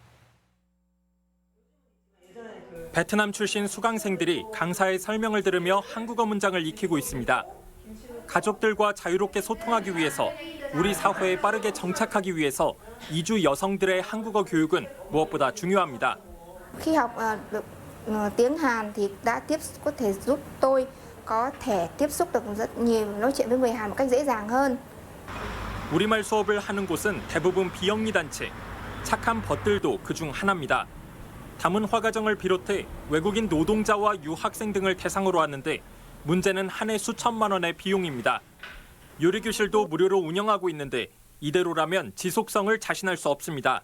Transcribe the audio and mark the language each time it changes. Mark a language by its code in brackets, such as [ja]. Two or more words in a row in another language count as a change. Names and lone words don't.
[ko] 베트남 출신 수강생들이 강사의 설명을 들으며 한국어 문장을 익히고 있습니다. 가족들과 자유롭게 소통하기 위해서, 우리 사회에 빠르게 정착하기 위해서 이주 여성들의 한국어 교육은 무엇보다 중요합니다. [vi] Khi học được tiếng Hàn thì có thể giúp tôi có thể tiếp xúc được rất nhiều, nói chuyện với người Hàn một cách dễ dàng hơn. [ko] 우리말 수업을 하는 곳은 대부분 비영리 단체, 착한 벗들도 그중 하나입니다. 다문화 가정을 비롯해 외국인 노동자와 유학생 등을 대상으로 하는데 문제는 한 해 수천만 원의 비용입니다. 요리교실도 무료로 운영하고 있는데 이대로라면 지속성을 자신할 수 없습니다.